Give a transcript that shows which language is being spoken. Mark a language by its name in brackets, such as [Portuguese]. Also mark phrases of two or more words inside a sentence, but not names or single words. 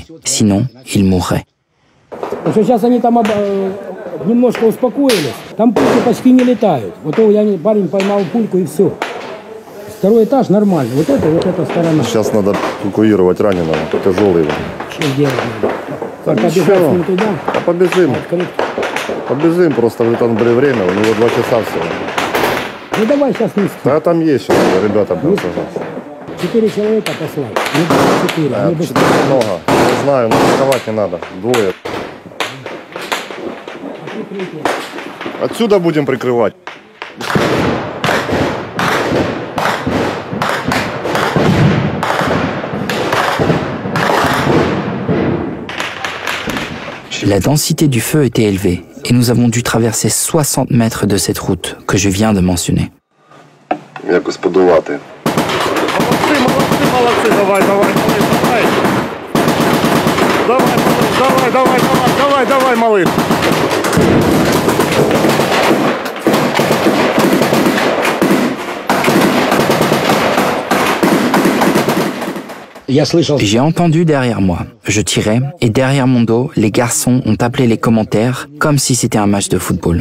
[French] Sinon, ils mourraient. [Russian] Сейчас они там немножко успокоились. Там пульки почти не летают. Вот я парень поймал пульку и все. Второй этаж нормально. Вот эта сторона. Сейчас надо эвакуировать раненого. Тяжелый. Что делать надо? Побежать с ним туда? Побежим. Побежим, просто там время, у него 2 часа всего. Ну давай сейчас вместе. Да там есть сейчас, ребята будут сажаться. 4 человека послать. Не 4. Да, 4 много. Не знаю, но рисковать не надо. 2. Отсюда будем прикрывать. [French] La densité du feu était élevée et nous avons dû traverser 60 mètres de cette route que je viens de mentionner. [Ukrainian] Якось подолати. [Russian] Молодцы, давай, малыш. [French] J'ai entendu derrière moi. Je tirais et derrière mon dos, les garçons ont appelé les commentaires comme si c'était un match de football.